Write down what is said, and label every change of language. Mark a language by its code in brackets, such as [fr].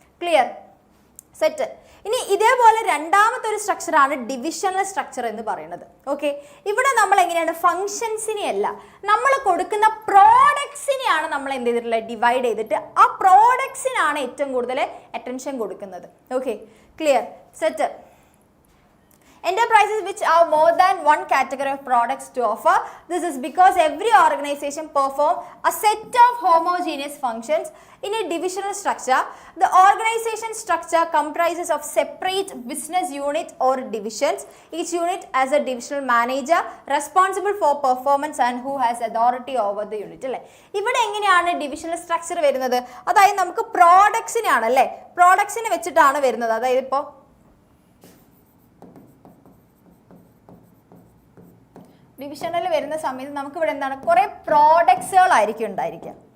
[ml] Clear, set. ഇനി ഇതേപോലെ രണ്ടാമത്തെ ഒരു സ്ട്രക്ചറാണ് ഡിവിഷണൽ സ്ട്രക്ചർ എന്ന് പറയുന്നത്. ഓക്കെ, ഇവിടെ നമ്മൾ എങ്ങനെയാണ് ഫങ്ഷൻസിനെ അല്ല നമ്മൾ കൊടുക്കുന്ന പ്രോഡക്ട്സിനെയാണ് നമ്മൾ എന്ത് ചെയ്തിട്ടുള്ളത് ഡിവൈഡ് ചെയ്തിട്ട് ആ പ്രോഡക്ട്സിനാണ് ഏറ്റവും കൂടുതൽ അറ്റൻഷൻ കൊടുക്കുന്നത്. Okay, clear, set. [en] Enterprises which have more than one category of products to offer. This is because every organization perform a set of homogeneous functions in a divisional structure. The organization structure comprises of separate business unit or divisions. Each unit has a divisional manager responsible for performance and who has authority over the unit. [ml] അല്ലേ, ഇവിടെ എങ്ങനെയാണ് divisional structure വരുന്നത്? അതായത് നമുക്ക് പ്രോഡക്ട്സിനെയാണ് അല്ലേ, പ്രോഡക്ട്സിനെ വെച്ചിട്ടാണ് വരുന്നത്. അതായത് ഇപ്പോൾ ഡിവിഷനിൽ വരുന്ന സമയത്ത് നമുക്ക് ഇവിടെ എന്താണ് കുറെ പ്രോഡക്ട്സുകളായിരിക്കും ഉണ്ടായിരിക്കുക.